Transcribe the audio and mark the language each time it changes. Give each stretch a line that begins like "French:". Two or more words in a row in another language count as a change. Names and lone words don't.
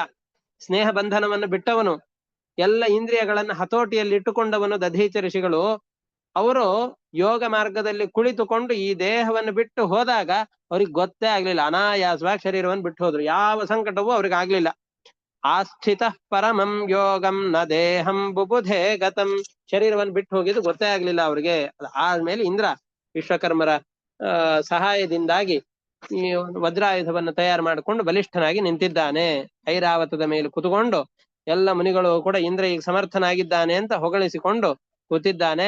Kannada: ಸ್ನೇಹ ಬಂಧನವನ್ನು ಬಿಟ್ಟವನು, ಎಲ್ಲ ಇಂದ್ರಿಯಗಳನ್ನು ಹತೋಟಿಯಲ್ಲಿ ಇಟ್ಟುಕೊಂಡವನು ದಧೀಚ ಋಷಿಗಳು. ಅವರು ಯೋಗ ಮಾರ್ಗದಲ್ಲಿ ಕುಳಿತುಕೊಂಡು ಈ ದೇಹವನ್ನು ಬಿಟ್ಟು ಹೋದಾಗ ಅವ್ರಿಗೆ ಗೊತ್ತೇ ಆಗ್ಲಿಲ್ಲ, ಅನಾಯಾಸವಾಗಿ ಶರೀರವನ್ನು ಬಿಟ್ಟು ಹೋದ್ರು. ಯಾವ ಸಂಕಟವೂ ಅವ್ರಿಗೆ ಆಗ್ಲಿಲ್ಲ.
Sanskrit: ಆಸ್ಥಿತ ಪರಮಂ ಯೋಗಂ ನ ದೇಹಂ ಬುಬುಧೇ ಗತಂ.
Kannada: ಶರೀರವನ್ನು ಬಿಟ್ಟು ಹೋಗಿದ್ದು ಗೊತ್ತೇ ಆಗ್ಲಿಲ್ಲ ಅವ್ರಿಗೆ. ಆದ್ಮೇಲೆ ಇಂದ್ರ ವಿಶ್ವಕರ್ಮರ ಸಹಾಯದಿಂದಾಗಿ ಈ ವಜ್ರಾಯುಧವನ್ನು ತಯಾರು ಮಾಡಿಕೊಂಡು ಬಲಿಷ್ಠನಾಗಿ ನಿಂತಿದ್ದಾನೆ. ಐರಾವತದ ಮೇಲೆ ಕುತುಕೊಂಡು ಎಲ್ಲ ಮುನಿಗಳು ಕೂಡ ಇಂದ್ರ ಈಗ ಸಮರ್ಥನಾಗಿದ್ದಾನೆ ಅಂತ ಹೊಗಳಿಸಿಕೊಂಡು ಕೂತಿದ್ದಾನೆ.